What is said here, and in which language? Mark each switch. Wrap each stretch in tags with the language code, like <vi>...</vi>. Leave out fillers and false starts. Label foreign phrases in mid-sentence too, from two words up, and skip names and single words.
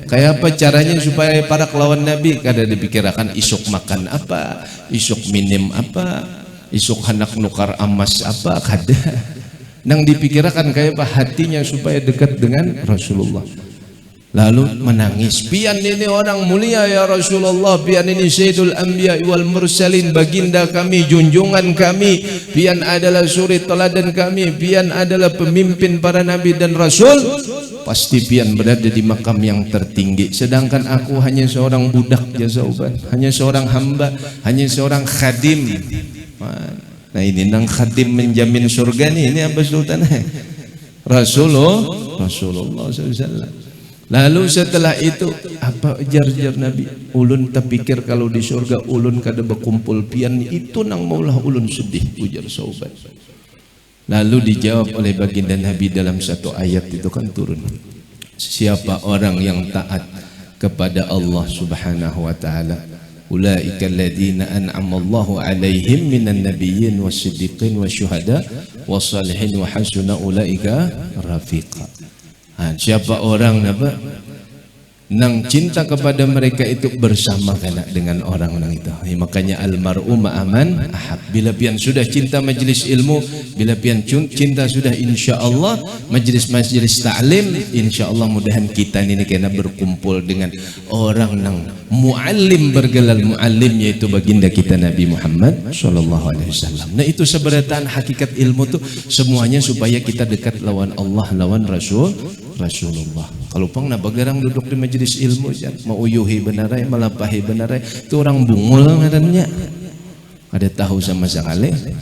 <bjn>Kayak apa caranya supaya para kelawan Nabi kada dipikirakan isuk makan apa, isuk minim apa, isuk hanak nukar emas apa, kada. Nang dipikirakan kayak apa hatinya supaya dekat dengan Rasulullah. Lalu menangis, pian ini orang mulia ya Rasulullah, pian ini</bjn> <ar>سيد الأنبياء والمرسلين,</ar> <id>baginda kami, junjungan kami, pian adalah suri teladan kami, pian adalah pemimpin para nabi dan rasul, pasti pian berada di makam yang tertinggi, sedangkan aku hanya seorang budak jasa uban, hanya seorang hamba, hanya seorang khadim.</id> <bjn>Nah ini nang khadim menjamin surga nih, ini apa sultan? Rasulullah SAW. Lalu setelah itu apa jar-jar Nabi? Ulun terpikir kalau di surga ulun kada berkumpul pian itu nang maulah ulun sedih, ujar Sauban.</bjn> <id>Lalu dijawab oleh baginda Nabi dalam satu ayat itu kan turun. Siapa orang yang taat kepada</id> <ar>الله سبحانه وتعالى أولئك الذين أنعم الله عليهم من النبيين والصديقين والشهداء والصالحين وحسن أولئك رفيقا.</ar> <bjn>Siapa orang apa nang cinta kepada mereka itu bersama kena dengan orang-orang itu. Makanya</bjn> <ar>المرء مع من أحب.</ar> <bjn>Bila pian sudah cinta majlis ilmu, bila pian cinta sudah insyaallah majlis-majlis ta'lim, insyaallah mudahan kita ini kena berkumpul dengan orang nang muallim, bergelar muallim, yaitu baginda kita Nabi Muhammad</bjn> <ar>صلى الله عليه وسلم.</ar> <bjn>Nah itu sebenarnya hakikat ilmu tuh semuanya supaya kita dekat lawan Allah, lawan Rasulullah. Kalau pang nabagarang duduk di majelis ilmu mau uyuhi benarai, malapahi benarai, itu orang bungul ngarannya.</bjn> <id>Ada tahu sama sekali.</id>